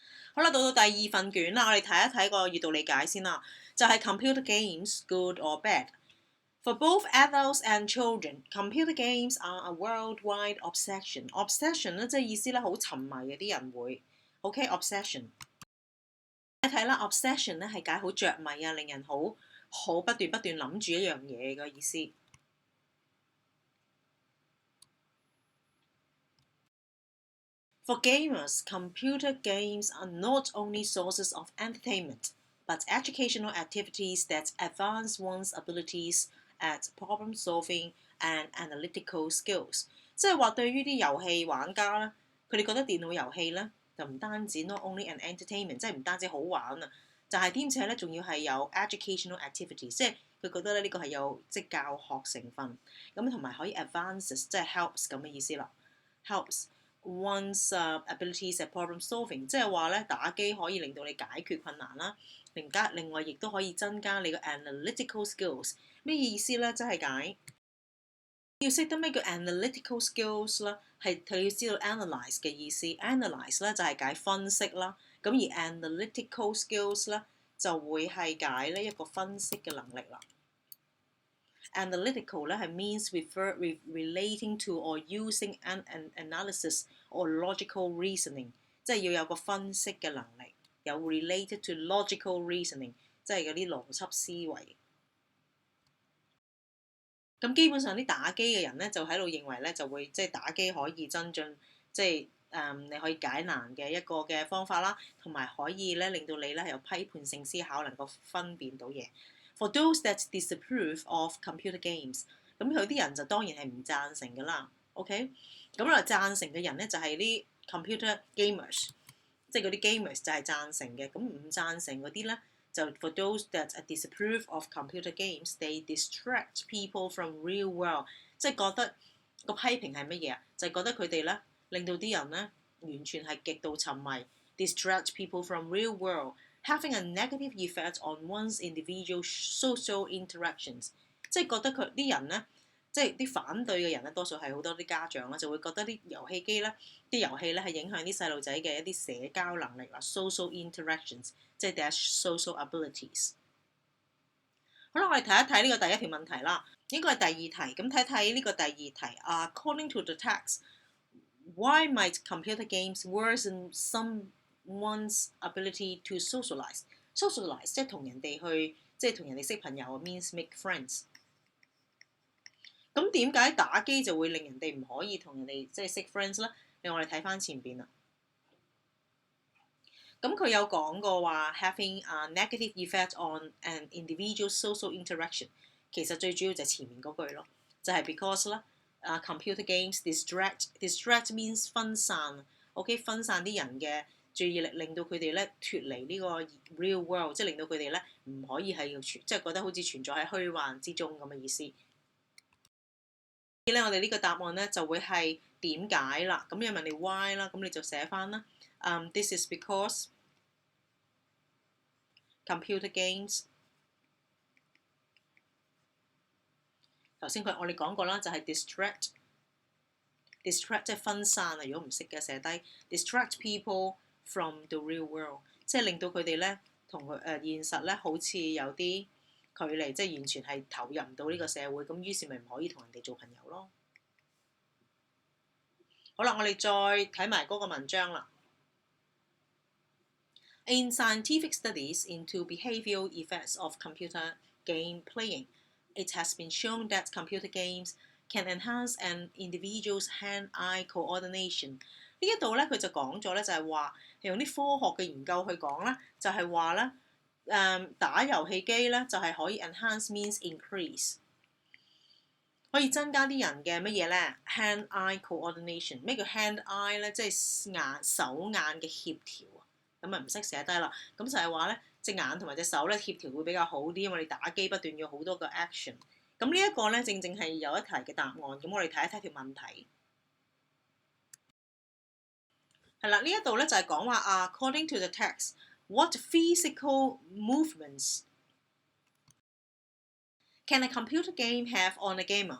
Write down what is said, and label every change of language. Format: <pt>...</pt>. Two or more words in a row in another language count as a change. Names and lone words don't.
<yue>好啦，到第2份卷啦，我哋睇一睇個閱讀理解先啦。</yue> <en>就係 computer games good or bad? For both adults and children, computer games are a worldwide obsession.</en> <yue>Obsession 咧，即係意思咧好沉迷嘅啲人會。OK, obsession。你睇啦 ，obsession 咧係解好着迷啊，令人好不斷諗住一樣嘢嘅意思。</yue> <en>For gamers, computer games are not only sources of entertainment, but educational activities that advance one's abilities at problem solving and analytical skills。</en> <yue>即係話對於啲遊戲玩家咧，佢哋覺得電腦遊戲咧就唔單止</yue> <en>not only an entertainment，</en> <yue>即係唔單止好玩啊，就係兼且咧仲要係有</yue> <en>educational activities，</en> <yue>即係佢覺得咧呢個係有即係教學成分，咁同埋可以 advances， 即係 helps 咁嘅意思啦 ，</yue> <en>helps one's abilities at problem solving，</en> <yue>即係話咧打機可以令到你解決困難啦，另外亦都可以增加你嘅</yue> <en>analytical skills。</en> <yue>咩意思咧？即係解要識得咩叫</yue> <en>analytical skills</en> <yue>啦，係佢要知道 analyse 嘅意思。analyse 咧就係解分析啦，咁而</yue> <en>analytical skills</en> <yue>咧就會係解呢一個分析嘅能力啦。Analytical 咧係</yue> <en>means relating to or using an analysis or logical reasoning，</en> <yue>即係要有個分析嘅能力，有</yue> <en>related to logical reasoning，</en> <yue>即係嗰啲邏輯思維。咁基本上啲打機嘅人咧就喺度認為咧就會即係打機可以增進即係你可以解難嘅一個嘅方法啦，同埋可以咧令到你咧有批判性思考，能夠分辨到嘢。</yue> <en>For those that disapprove of computer games，</en> <yue>咁有啲人就當然係唔贊成㗎啦。OK， 咁啊贊成嘅人咧就係啲</yue> <en>computer gamers，</en> <yue>即係嗰啲 gamers 就係贊成嘅。咁唔贊成嗰啲咧就</yue> <en>for those that disapprove of computer games, they distract people from real world，</en> <yue>即係覺得個批評係乜嘢啊？就係覺得佢哋咧令到啲人咧完全係極度沉迷</yue> <en>，distract people from real world。Having a negative effect on one's individual social interactions，</en> <yue>即係覺得佢啲人咧，即係啲反對嘅人咧，多數係好多啲家長啦，就會覺得啲遊戲機咧，啲遊戲咧係影響啲細路仔嘅一啲社交能力啦 ，</yue> <en>social interactions，即係 their social abilities。</en> <yue>好啦，我哋睇一睇呢個第一條問題啦，應該係第二題，咁睇睇呢個第二題。</yue> <en>According to the text, why might computer games worsen someone's ability to socialize？</en> <yue>socialize 即係同人哋去，即係同人哋識朋友</yue> <en>means make friends。</en> <yue>咁點解打機就會令人哋唔可以同人哋即係識 friends 咧？令我哋睇翻前邊啦。咁佢有講過話</yue> <en>having a negative effect on an individual's social interaction，</en> <yue>其實最主要就係前面嗰句咯，就係 because 啦，</yue> <en>computer games distract means</en> <yue>分散 ，OK 分散啲人嘅注意力，令到佢哋咧脫離呢個</yue> <en>real world，</en> <yue>即係令到佢哋咧唔可以係即係覺得好似存在喺虛幻之中咁嘅意思。咧，我哋呢個答案咧就會係點解啦？咁要問你 why 啦，咁你就寫翻啦。</yue> <en>This is because computer games。</en> <yue>頭先我哋講過啦，就係 distract 即係分散啊！如果唔識嘅寫低</yue> <en>distract people from the real world，</en> <yue>即係令到佢哋咧同佢現實咧好似有啲距離，即係完全係投入唔到呢個社會，咁於是咪唔可以同人哋做朋友咯。好啦，我哋再睇埋嗰個文章啦。</yue> <en>In scientific studies into behavioral effects of computer game playing, it has been shown that computer games can enhance an individual's hand-eye coordination。</en> <yue>呢一度咧，佢就講咗咧，就係話用啲科學嘅研究去講啦，就係話咧，打遊戲機咧就係可以</yue> <en>enhance means increase，</en> <yue>可以增加啲人嘅乜嘢咧</yue> <en>hand-eye coordination。</en> <yue>咩叫 hand-eye 咧？即係手眼嘅協調啊。咁啊唔識寫低啦，咁就係話咧隻眼同埋隻手咧協調會比較好啲，因為你打機不斷要好多個 action。咁呢一個咧正係有一題嘅答案。咁我哋睇一睇條問題。係啦，呢一度咧就係講話</yue> <en>according to the text, what physical movements can a computer game have on a gamer？</en>